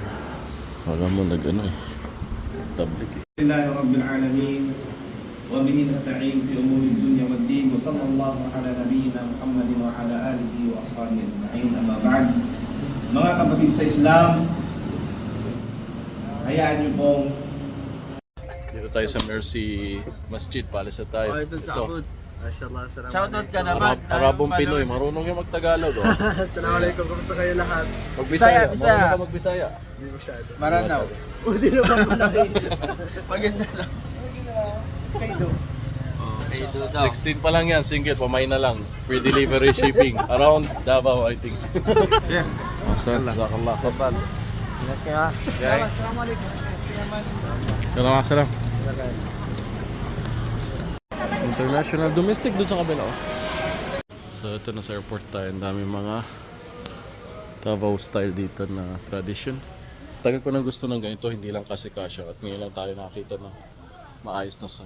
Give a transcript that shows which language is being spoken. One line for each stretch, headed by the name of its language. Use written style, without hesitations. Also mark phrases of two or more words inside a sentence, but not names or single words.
Filipino: Alam mo, tablik eh.
Arabic: لله رب العالمين وبه نستعين في امور الدنيا والدين وصلى الله على نبينا محمد وعلى اله واصحابه اجمعين اما بعد.
Filipino: Mga kapatid sa Islam, hayaan niyo pong Dito tayo sa Mercy Masjid, palis na tayo. Ito. Shoutout ka naman. Arabong Pinoy, marunong yung magtagalog. Oh. Assalamualaikum, kumusta kayo lahat? Magbisaya. Bisaya. Marunong ka magbisaya. Hindi masyado. Maranaw. Hindi naman mo na Maganda lang. kayo. 16 pa lang yan, single, pamay na lang.
English: Free delivery shipping. Around Davao, I think. Yeah. Sir,
Arabic: جزاك الله. تفضل.
Filipino: Ingat ka ha. Assalamualaikum. Salam.
English: International, domestic
Filipino: doon sa kabila. So ito na sa airport tayo. Ang dami mga Davao style dito na tradition. Matagal ko nang gusto ng ganito, hindi lang kasi kasya. At ngayon lang tayo nakakita ng maayos na sign.